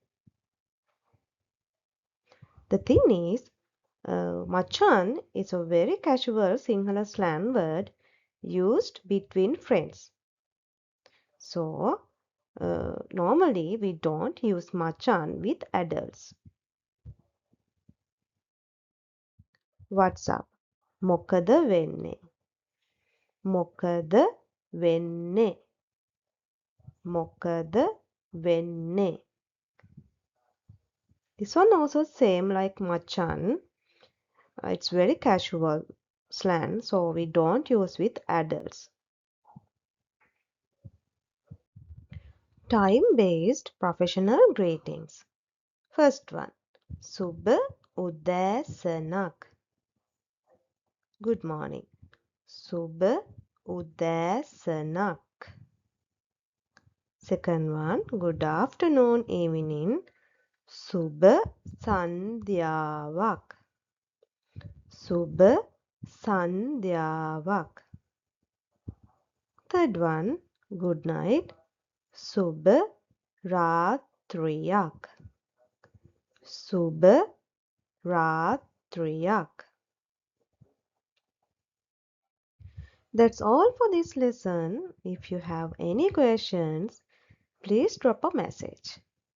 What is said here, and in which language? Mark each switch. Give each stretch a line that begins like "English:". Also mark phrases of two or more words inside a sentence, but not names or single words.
English: The thing is, Machan is a very casual Sinhala slang word used between friends. So, normally we don't use Machan with adults. What's up?
Sinhala: මොකද වෙන්නේ? මොකද වෙන්නේ? මොකද වෙන්නේ?
English: This one also same like Machan. It's very casual slang, so we don't use with adults. Time-based professional greetings. First one.
Sinhala: සුබ උදෑසනක්.
English: Good morning.
Sinhala: සුබ උදෑසනක්.
English: Second one. Good afternoon, evening.
Sinhala: සුබ සන්ධ්‍යාවක්. සුබ සන්ධ්‍යාවක්.
English: Third one. Good night.
Sinhala: සුබ රාත්‍රියක්. සුබ රාත්‍රියක්.
English: That's all for this lesson. If you have any questions, please drop a message.